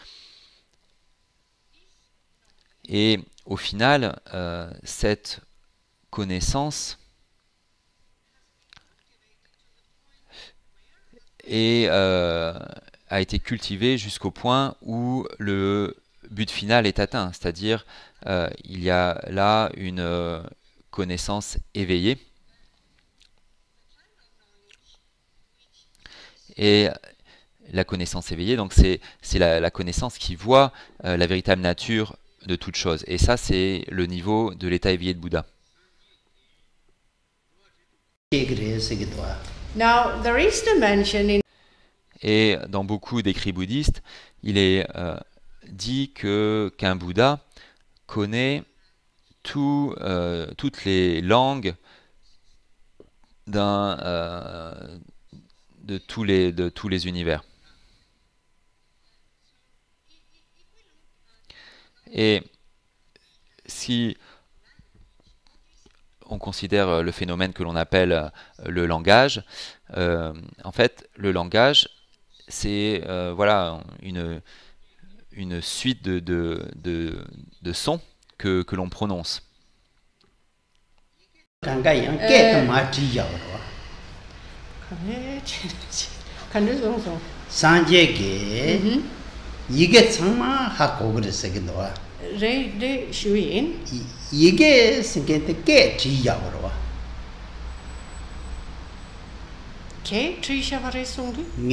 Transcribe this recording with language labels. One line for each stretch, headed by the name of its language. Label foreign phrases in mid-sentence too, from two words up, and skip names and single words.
French: Et au final, cette connaissance a été cultivée jusqu'au point où le but final est atteint, c'est-à-dire il y a là une connaissance éveillée. Et la connaissance éveillée, donc c'est la connaissance qui voit la véritable nature de toute chose. Et ça, c'est le niveau de l'état éveillé de Bouddha.
English: now there is the mention in
French: Et dans beaucoup d'écrits bouddhistes, il est dit qu'un Bouddha connaît toutes les langues de tous les univers. Et si on considère le phénomène que l'on appelle le langage, en fait, le langage, c'est voilà, une suite de sons que l'on prononce. Re Shuin. Ke Trishavare Sungi.